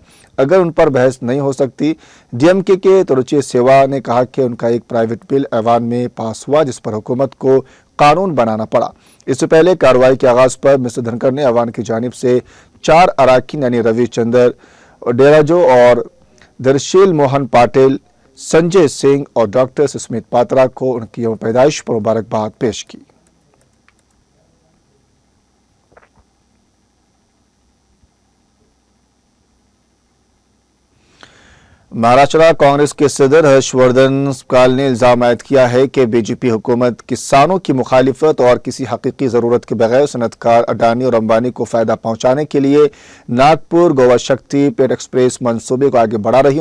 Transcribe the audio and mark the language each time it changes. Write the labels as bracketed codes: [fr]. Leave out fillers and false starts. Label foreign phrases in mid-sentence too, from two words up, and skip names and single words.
[ur] اگر ان پر بحث نہیں ہو سکتی، ڈی ایم کے تروچی سیوا نے کہا کہ ان کا ایک پرائیویٹ بل ایوان میں پاس ہوا جس پر حکومت کو قانون بنانا پڑا۔ اس سے پہلے کارروائی کے آغاز پر مسٹر دھنکڑ نے ایوان کی جانب سے 4 اراکین یعنی روی چندر ڈیراجو اور درشیل موہن پاٹل، سنجے سنگھ اور ڈاکٹر سسمیت پاترا کو ان کی یوم پیدائش پر مبارکباد پیش کی۔ مہاراشٹر کانگریس کے صدر ہرش وردھن سپکال نے الزام عائد کیا ہے کہ بی جے پی حکومت کسانوں کی مخالفت اور کسی حقیقی ضرورت کے بغیر صنعت کار اڈانی اور امبانی کو فائدہ پہنچانے کے لیے ناگپور گوا شکتی پیٹ ایکسپریس منصوبے کو آگے بڑھا رہی ہے۔